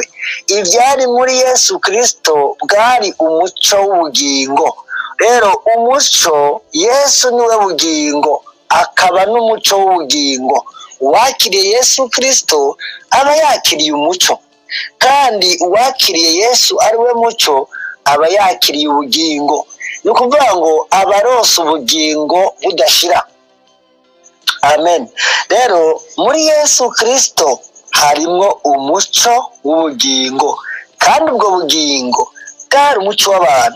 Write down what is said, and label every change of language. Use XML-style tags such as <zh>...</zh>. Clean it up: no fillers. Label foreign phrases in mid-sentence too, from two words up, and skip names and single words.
<rn>Ibyari muri Yesu Kristo bwari umuco w'ubugingo. rero umuco, Yesu niwe bugingo akaba n'umuco w'ubugingo. Uwakiriye Yesu Kristo aba yakiriye umuco, kandi uwakiriye Yesu ari we muco aba yakiriye ubugingo. Ni ukuvuga ngo aba aronse ubugingo budashira. Amen. Rero muri Yesu Kristo harimwo umuco w'ubugingo, kandi ubwo bugingo bwari umuco w'abantu.</rn>